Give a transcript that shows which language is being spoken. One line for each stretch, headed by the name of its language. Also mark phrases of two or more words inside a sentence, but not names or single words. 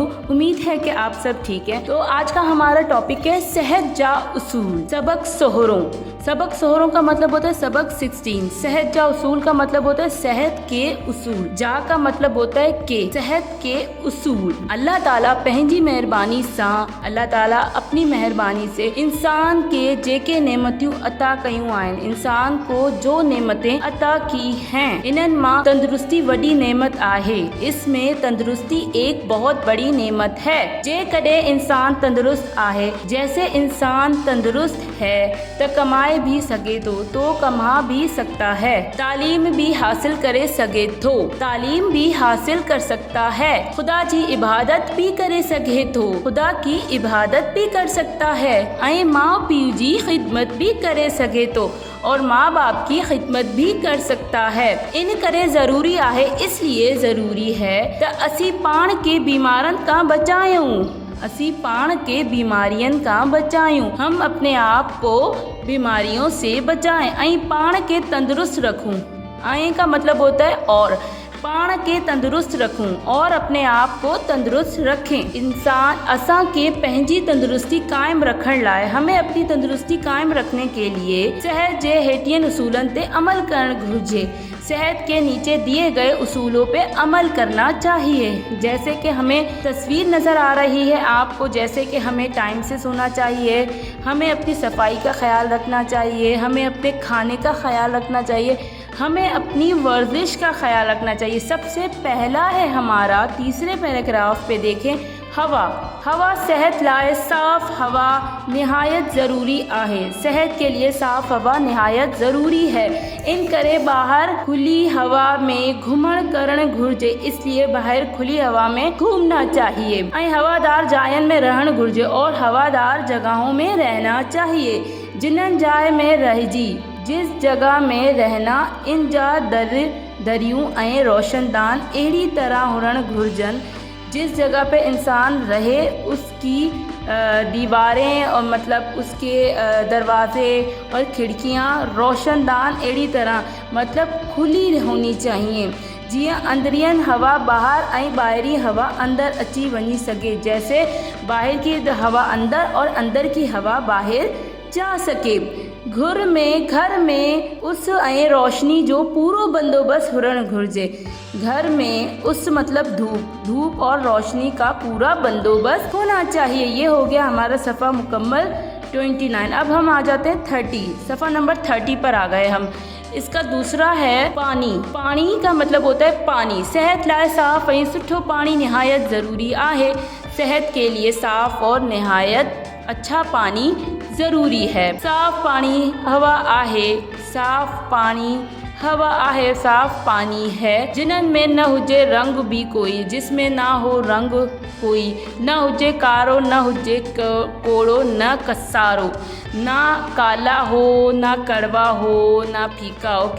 Urdu: امید ہے کہ آپ سب ٹھیک ہیں۔ تو آج کا ہمارا ٹاپک ہے
Sindhi: सेहत जा उसूल।
Urdu: سبق سوہروں کا مطلب ہوتا ہے سبق 16.
Sindhi: सेहत जा उसूल
Urdu: کا مطلب ہوتا ہے صحت کے اصول. جا کا مطلب ہوتا ہے کے، صحت کے اصول.
Sindhi: अल्लाह ताला पंहिंजी मेहरबानी सां,
Urdu: اللہ تعالیٰ اپنی مہربانی سے
Sindhi: इंसान के जेके नेमतियूं अता कयूं आहिनि,
Urdu: انسان کو جو نعمتیں عطا کی ہیں,
Sindhi: इन्हनि मां तंदुरुस्ती वॾी नेमत आहे।
Urdu: اس میں تندرستی ایک بہت بڑی نعمت ہے.
Sindhi: जेकॾहिं इंसान तंदुरुस्त आहे,
Urdu: جیسے انسان تندرست ہے
Sindhi: त कमाए भी सके तो
Urdu: کما بھی سکتا ہے,
Sindhi: तालीम भी हासिल करे सके थो,
Urdu: تعلیم بھی حاصل کر سکتا ہے,
Sindhi: खुदा जी इबादत भी करे सके थो,
Urdu: خدا کی عبادت بھی کر سکتا ہے,
Sindhi: ऐं माँ पीउ जी खिदमत भी करे सके तो
Urdu: اور ماں باپ کی خدمت بھی کر سکتا ہے.
Sindhi: इन करे ज़रूरी आहे,
Urdu: اس لیے ضروری ہے
Sindhi: त असी पाण के बीमारन का बचायूं, असी पाण के बीमारियन का बचायूं,
Urdu: ہم اپنے آپ کو بیماریوں سے بچائیں
Sindhi: ऐं पाण के तंदुरुस्त रखूं।
Urdu: ایں کا مطلب ہوتا ہے اور,
Sindhi: पाण के तंदुरुस्त रखूं
Urdu: اور اپنے آپ کو تندرست رکھیں.
Sindhi: इंसान असां के पंहिंजी तंदुरुस्ती कायम रखण लाइ,
Urdu: ہمیں اپنی تندرستی قائم رکھنے کے لیے
Sindhi: सेहत जे हेठियन उसूलन ते अमल करण घुर्जे।
Urdu: صحت کے نیچے دیے گئے اصولوں پہ عمل کرنا چاہیے. جیسے کہ ہمیں تصویر نظر آ رہی ہے آپ کو، جیسے کہ ہمیں ٹائم سے سونا چاہیے، ہمیں اپنی صفائی کا خیال رکھنا چاہیے، ہمیں اپنے کھانے کا خیال رکھنا چاہیے، ہمیں اپنی ورزش کا خیال رکھنا چاہیے. سب سے پہلا ہے ہمارا تیسرے پیراگراف پہ دیکھیں,
Sindhi: हवा सेहत लाए साफ़ हवा निहायत ज़रूरी आहे।
Urdu: صحت کے لیے صاف ہوا نہایت ضروری ہے.
Sindhi: इन करे बाहर खुली हवा में घुमण करण घुर्जे,
Urdu: اس لیے باہر کھلی ہوا میں گھومنا چاہیے
Sindhi: ऐं हवादार जायन में रहण घुर्जे
Urdu: اور ہوادار جگہوں میں رہنا چاہیے.
Sindhi: जिन्हनि जाए में रहिजी,
Urdu: جس جگہ میں رہنا,
Sindhi: इन जा दरियूं ऐं रोशनदान अहिड़ी तरह हुअण घुर्जनि,
Urdu: جس جگہ پہ انسان رہے اس کی دیواریں اور مطلب اس کے دروازے اور کھڑکیاں روشندان
Sindhi: अहिड़ी तरह
Urdu: مطلب کھلی ہونی چاہیے,
Sindhi: जीअं अंदरियन हवा ॿाहिरि ऐं ॿाहिरी हवा अंदर अची वञी सके,
Urdu: جیسے باہر کی ہوا اندر اور اندر کی ہوا باہر جا سکے.
Sindhi: घर में उस ऐं रोशनी जो पूरो बंदोबस्त हुअण घुर्जे।
Urdu: گھر میں اس مطلب دھوپ اور روشنی کا پورا بندوبست ہونا چاہیے. یہ ہو گیا ہمارا صفحہ مکمل 29۔ اب ہم آ جاتے ہیں 30، صفحہ نمبر 30 پر آ گئے ہم. اس کا دوسرا ہے پانی کا مطلب ہوتا ہے پانی.
Sindhi: सेहत लाए साफ़ ऐं सुठो पानी निहायत ज़रूरी आहे।
Urdu: صحت کے لیے صاف اور نہایت اچھا پانی ضروری ہے.
Sindhi: साफ़ पानी हवा आहे, साफ़ पानी हवा आहे,
Urdu: صاف پانی ہے.
Sindhi: जिन्हनि में न हुजे रंग भी कोई,
Urdu: جس میں نہ ہو رنگ کوئی,
Sindhi: न हुजे कारो, न हुजे कोड़ो, न कसारो,
Urdu: نہ کالا ہو، نہ کڑوا ہو، نہ پھیکا ہو.